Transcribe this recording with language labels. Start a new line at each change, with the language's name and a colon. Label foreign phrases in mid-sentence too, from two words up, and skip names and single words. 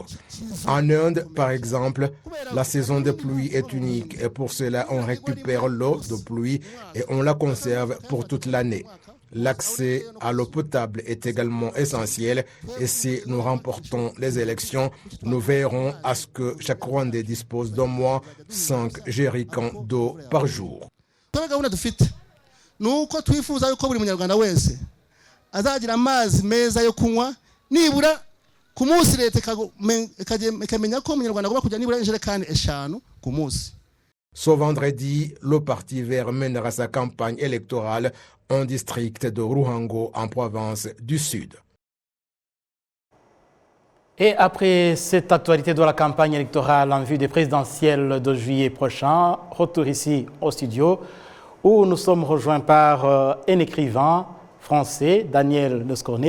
French: En Inde, par exemple, la saison de pluie est unique et pour cela on récupère l'eau de pluie et on la conserve pour toute l'année. L'accès à l'eau potable est également essentiel et si nous remportons les élections, nous veillerons à ce que chaque Rwandais dispose d'au moins 5 jerrycans d'eau par jour.
Kinyarwanda: gahunda dufite ni uko twifuza yuko buri munyarwanda wese azagira amazi meza yo kunywa nibura ku munsi leta ikamenya ko umunyarwanda agomba kujya nibura injerekani 5 ku munsi.
French: Ce vendredi, le Parti vert mènera sa campagne électorale en district de Ruhango, en province du Sud. Et après cette actualité de la campagne électorale en vue des présidentielles de juillet prochain, retour ici au studio où nous sommes rejoints par un écrivain français, Daniel Lescornet.